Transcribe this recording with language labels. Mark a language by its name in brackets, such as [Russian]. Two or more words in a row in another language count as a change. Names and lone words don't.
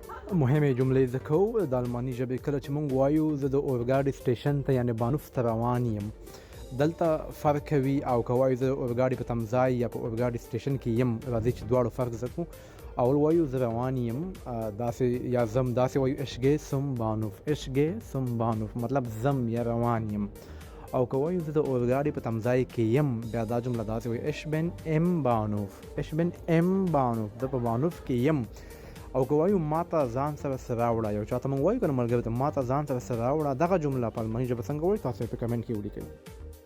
[Pashto] مهمې جملې زده کوو د الماني ژبې. کله چې موږ وایو زه د اورګاډي سټیشن ته یعنې بانوف ته روان یم، دلته فرق کوي. او که وایو زه اورګاډي په تمځای یا په اورګاډي سټیشن کې یم، راځئ چې دواړو فرق زده کړو. اول وایو زه روان یم، داسې یا زم، داسې وایو [German] ich gehe zum Bahnhof، ich gehe zum Bahnhof [Pashto] مطلب زم یا روان یم. او که وایو زه د اورګاډي په تمځای کې یم، بیا دا جمله داسې وایو [German] ich bin im Bahnhof، ich bin im Bahnhof، [Pashto] زه په بانوف کې یم. او که وایو ما ته ځان سره څه راوړه، یو چاته موږ وایو که نه ملګري ته ما ته ځان سره څه راوړه، دغه جمله په الماني ژبه څنګه وایو تاسو یې په کمنټ کې ولیکئ.